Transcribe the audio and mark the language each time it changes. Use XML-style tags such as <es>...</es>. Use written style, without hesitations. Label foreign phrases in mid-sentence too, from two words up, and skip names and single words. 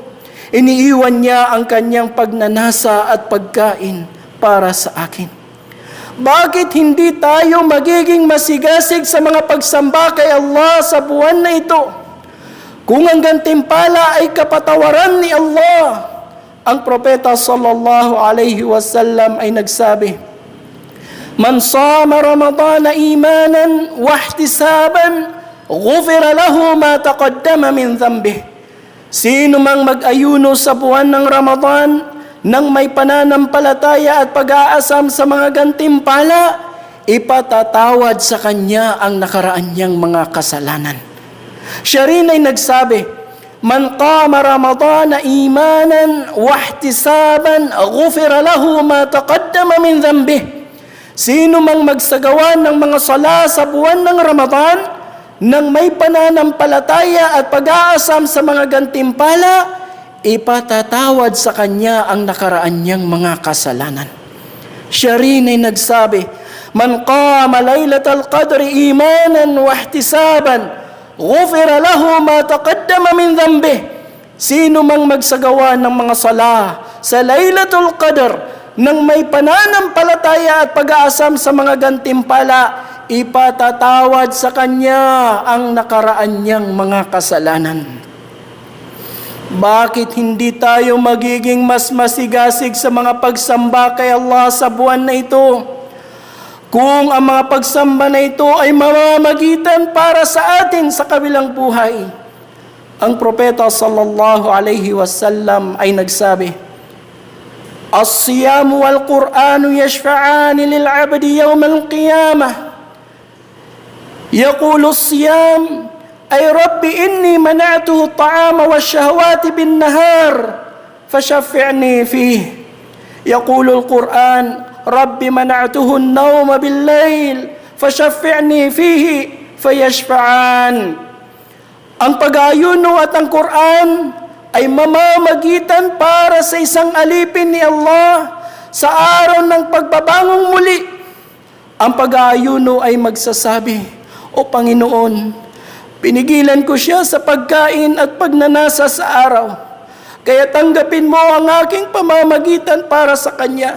<tl>Iniiwan niya ang kanyang pagnanasa at pagkain para sa akin. Bakit hindi tayo magiging masigasig sa mga pagsamba kay Allah sa buwan na ito? Kung ang gantimpala ay kapatawaran ni Allah. Ang propeta</tl> <ar>صلى الله عليه وسلم</ar> <tl>ay nagsabi,</tl> <ar>"من صام رمضان إيمانا واحتسابا غفر له ما تقدم من ذنبه."</ar> <tl>Sino mang mag-ayuno sa buwan ng Ramadan nang may pananampalataya at pag-aasam sa mga gantimpala, ipatatawad sa kanya ang nakaraan niyang mga kasalanan. Siya rin ay nagsabi,</tl> <ar>"من قام رمضان إيمانا واحتسابا غفر له ما تقدم من ذنبه."</ar> <tl>Sino mang magsagawa ng mga sala sa buwan ng Ramadan nang may pananampalataya at pag-aasam sa mga gantimpala, ipatatawad sa kanya ang nakaraan niyang mga kasalanan. Siya rin ay nagsabi,</tl> <ar>"من قام ليلة القدر إيمانا واحتسابا غفر له ما تقدم من ذنبه."</ar> <tl>Sino mang magsagawa ng mga sala sa Laylatul Qadr nang may pananampalataya at pag-aasam sa mga gantimpala, ipatatawad sa kanya ang nakaraan niyang mga kasalanan. Bakit hindi tayo magiging mas masigasig sa mga pagsamba kay Allah sa buwan na ito? Kung ang mga pagsamba na ito ay mamamagitan para sa atin sa kabilang buhay. Ang propeta</tl> <ar>صلى الله عليه وسلم</ar> <tl>ay nagsabi,</tl> <ar>"الصيام والقرآن يشفعان للعبد يوم القيامة. يقول الصيام أي رب إني منعته الطعام والشهوات بالنهار فشفعني فيه. يقول القرآن رب منعته النوم بالليل فشفعني فيه فيشفعان."</ar> <tl>Ang pag-aayuno at ang Qur'an ay mamamagitan para sa isang alipin ni Allah sa araw ng pagbabangong muli. Ang pag-aayuno ay magsasabi, "O Panginoon, pinigilan ko siya sa pagkain at pagnanasa sa araw, kaya tanggapin mo ang aking pamamagitan para sa kanya."</tl>